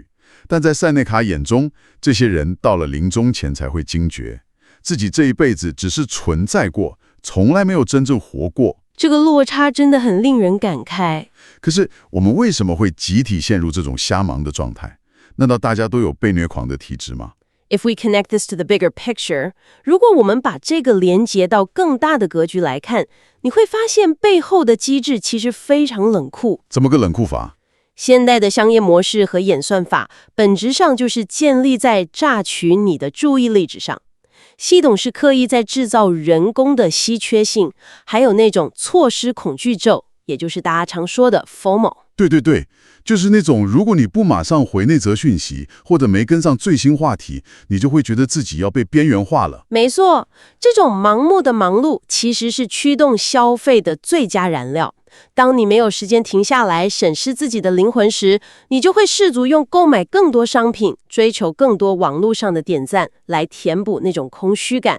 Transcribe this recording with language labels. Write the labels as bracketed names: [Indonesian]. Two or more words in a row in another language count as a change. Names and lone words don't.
[Chinese] 但在塞內卡眼中，這些人到了臨終前才會驚覺，自己這一輩子只是存在過，從來沒有真正活過。這個落差真的很令人感慨。可是我們為什麼會集體陷入這種瞎忙的狀態？難道大家都有被虐狂的體質嗎？ [English] If we connect this to the bigger picture， [Chinese] 如果我們把這個連接到更大的格局來看，你會發現背後的機制其實非常冷酷。怎麼個冷酷法？現代的商業模式和演算法，本質上就是建立在榨取你的注意力之上。系統是刻意在制造人工的稀缺性，還有那種錯失恐懼症，也就是大家常說的 FOMO。對對對，就是那種如果你不馬上回那則訊息，或者沒跟上最新話題，你就會覺得自己要被邊緣化了。沒錯，這種盲目的忙碌其實是驅動消費的最佳燃料。當你沒有時間停下來審視自己的靈魂時，你就會試圖用購買更多商品，追求更多網絡上的點讚，來填補那種空虛感。